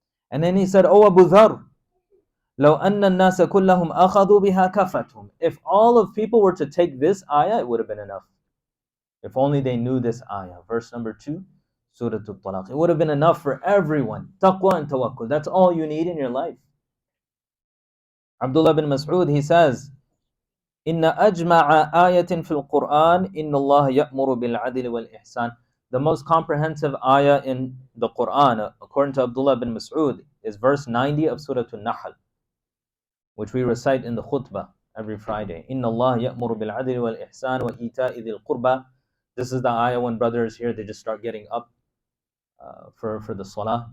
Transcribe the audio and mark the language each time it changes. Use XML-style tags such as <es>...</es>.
<en>And then he said, "O Abu Dharr,</en> <ar>لَوْ أَنَّ النَّاسَ كُلَّهُمْ أَخَذُوا بِهَا كَفَتْهُمْ."</ar> <en>If all of people were to take this ayah, it would have been enough. If only they knew this ayah. Verse number 2, Surah Al-Talaq. It would have been enough for everyone. Taqwa and tawakkul. That's all you need in your life. Abdullah bin Mas'ud, he says,</en> <ar>إِنَّ أَجْمَعَ آيَةٍ فِي الْقُرْآنِ إِنَّ اللَّهَ يَأْمُرُ بِالْعَدْلِ وَالْإِحْسَانِ.</ar> <en>The most comprehensive ayah in the Quran, according to Abdullah bin Mas'ud, is verse 90 of Surah An-Nahl, which we recite in the khutbah every Friday.</en> <ar>إِنَّ اللَّهَ يَأْمُرُ بِالْعَدْلِ وَالْإِحْسَانِ وَإِيتَاءِ ذِي الْقُرْبَى.</ar> <en>This is the ayah when brothers here, they just start getting up for the salah.</en>